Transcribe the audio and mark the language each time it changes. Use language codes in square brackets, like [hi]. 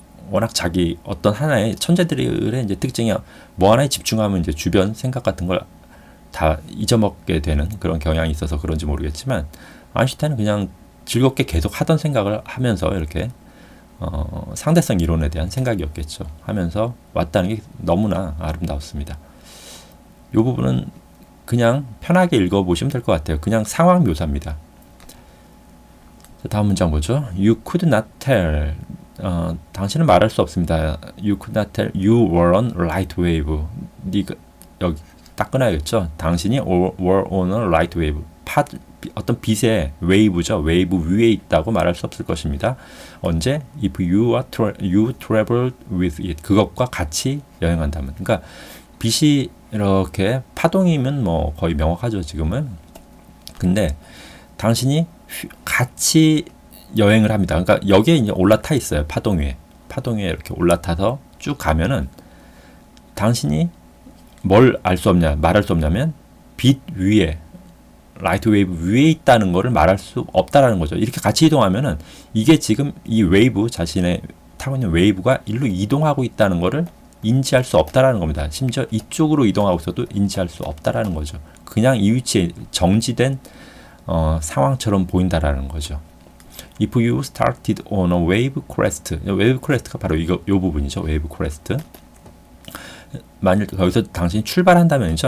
[ko] 워낙 자기 어떤 하나의 천재들의 이제 특징이 뭐 하나에 집중하면 이제 주변 생각 같은 걸 다 잊어먹게 되는 그런 경향이 있어서 그런지 모르겠지만 아인슈타인은 그냥 즐겁게 계속 하던 생각을 하면서 이렇게 상대성 이론에 대한 생각이었겠죠. 하면서 왔다는 게 너무나 아름다웠습니다. 이 부분은 그냥 편하게 읽어보시면 될 것 같아요. 그냥 상황 묘사입니다. 자, 다음 문장 보죠. [en] You could not tell. [ko] 당신은 말할 수 없습니다. [en] You could not tell you were on light wave. [ko] 네가 여기 딱 끊어야겠죠. 당신이 [en] were on a light wave. [ko] 어떤 빛의 웨이브죠. 웨이브 위에 있다고 말할 수 없을 것입니다. 언제? [en] If you traveled with it. [ko] 그것과 같이 여행한다면. 그러니까 빛이 이렇게 파동이면 뭐 거의 명확하죠. 지금은. 근데 당신이 같이 여행을 합니다. 그러니까 여기에 이제 올라타 있어요. 파동 위에 이렇게 올라타서 쭉 가면은 당신이 뭘 알 수 없냐, 말할 수 없냐면 빛 위에 라이트 웨이브 위에 있다는 것을 말할 수 없다라는 거죠. 이렇게 같이 이동하면은 이게 지금 이 웨이브 자신의 타고 있는 웨이브가 일로 이동하고 있다는 것을 인지할 수 없다라는 겁니다. 심지어 이쪽으로 이동하고 있어도 인지할 수 없다라는 거죠. 그냥 이 위치에 정지된 상황처럼 보인다라는 거죠. [en] If you started on a wave crest, wave crest가 [ko] 바로 이 부분이죠. [en] wave crest. [ko] 만일 거기서 당신이 출발한다면이죠.